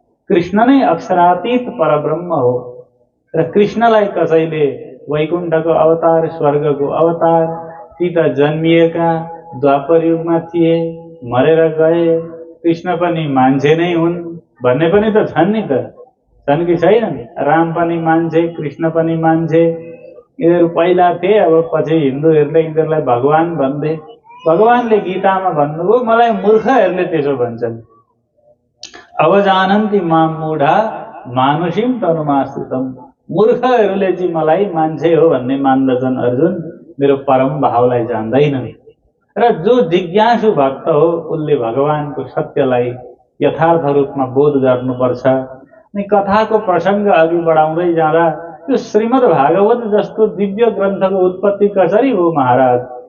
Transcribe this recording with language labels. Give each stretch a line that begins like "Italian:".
Nepali: कृष्ण नै अक्षरातीत परब्रह्म हो र कृष्णलाई कसैले वैकुण्ठको अवतार, स्वर्गको अवतार, ती त जन्मिएका द्वापर युगमा थिए, मरेर गए, कृष्ण पनि मान्छे नै हुन् भन्ने पनि त छन् नि त, छन् कि छैनन्? राम पनि मान्छे, कृष्ण पनि मान्छे, यिनीहरू पहिला थिए, अब पछि हिन्दूहरूले यिनीहरूलाई भगवान भन्थे। भगवानले गीतामा भन्नुभयो, मलाई मूर्खहरूले त्यसो भन्छन्।
Sanskrit: अवजानन्ति माम मूढा मानुषीम तनुमाश्रितम।
Nepali: मूर्खहरूले चाहिँ मलाई मान्छे हो भन्ने मान्दछन् अर्जुन, मेरो परम भावलाई जान्दैनन्। र जो जिज्ञासु भक्त हो उसले भगवानको सत्यलाई यथार्थ रूपमा बोध गर्नुपर्छ। अनि कथाको प्रसङ्ग अघि बढाउँदै जाँदा यो श्रीमद् भागवत जस्तो दिव्य ग्रन्थको उत्पत्ति कसरी हो महाराज?